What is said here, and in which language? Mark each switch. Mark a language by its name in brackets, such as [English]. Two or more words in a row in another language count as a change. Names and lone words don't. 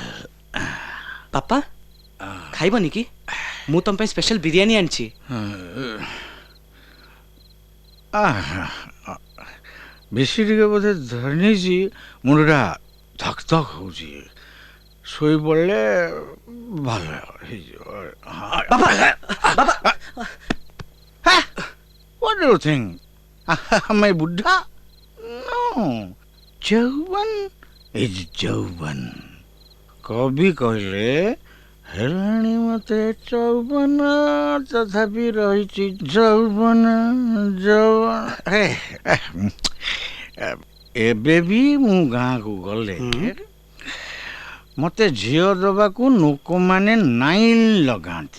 [Odia] ବାପା ଖାଇବନି କି ମୁଁ ତମ ପାଇଁ ସ୍ପେଶାଲ ବିରିୟାନୀ ଆଣିଛି ବେଶୀ ଟିକେ ବୋଧେ ଧରି ନେଇଛି ମୁଣ୍ଡଟା ଧକ୍ ଧକ୍ ହଉଛି ଶୋଇପଡ଼ିଲେ ଭଲ ହେଇଯିବ ବାବା ବାବା [English] What do you think? Am I Buddha? No. Jauban is Jauban. [Odia] କବି କହିଲେ ହେଲାଣି ମତେ 54 ତଥାପି ରହିଛି ଯୌବନ ଏବେ ବି ମୁଁ ଗାଁକୁ ଗଲେ ମତେ ଝିଅ ଦବାକୁ ଲୋକମାନେ ନାଇନ୍ ଲଗାନ୍ତି